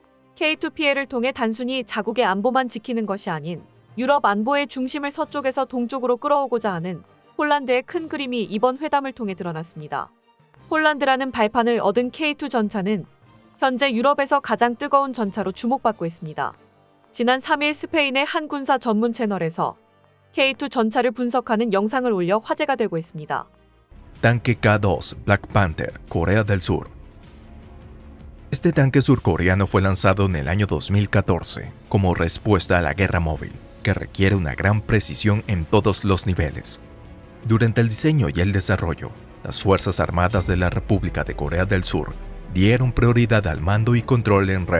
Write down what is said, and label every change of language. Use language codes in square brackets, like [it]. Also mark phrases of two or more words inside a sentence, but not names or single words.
[ko] K2PL을 통해 단순히 자국의 안보만 지키는 것이 아닌 유럽 안보의 중심을 서쪽에서 동쪽으로 끌어오고자 하는 폴란드의 큰 그림이 이번 회담을 통해 드러났습니다. 폴란드라는 발판을 얻은 K2 전차는 현재 유럽에서 가장 뜨거운 전차로 주목받고 있습니다. 지난 3일 스페인의 한 군사 전문 채널에서 K2 전차를 분석하는 영상을 올려 화제가 되고 있습니다. [es] Tanque K2 Black Panther, Corea del Sur. Este tanque surcoreano fue lanzado en el año 2014 como respuesta a la guerra móvil, que requiere una gran precisión en todos los niveles. Durante el diseño y el desarrollo, las Fuerzas Armadas de la República de Corea del Sur dieron prioridad al mando y control en red.